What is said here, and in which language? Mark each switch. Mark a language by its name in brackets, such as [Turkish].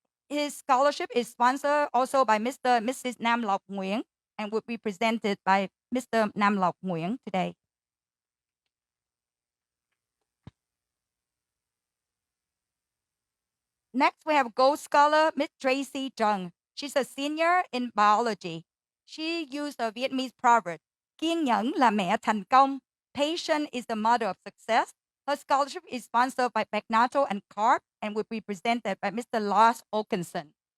[English] His scholarship is sponsored also by Mr. and Mrs. Nam Lộc Nguyen and will be presented by Mr. Nam Lộc Nguyen today. Next, we have Gold Scholar Miss Tracy Jung. She's a senior in biology. She used a Vietnamese proverb, [Vietnamese] kiên nhẫn là mẹ thành công. [English] Patience is the mother of success. Her scholarship is sponsored by Magnato and Carp and will be presented by Mr. Lars Olkenson.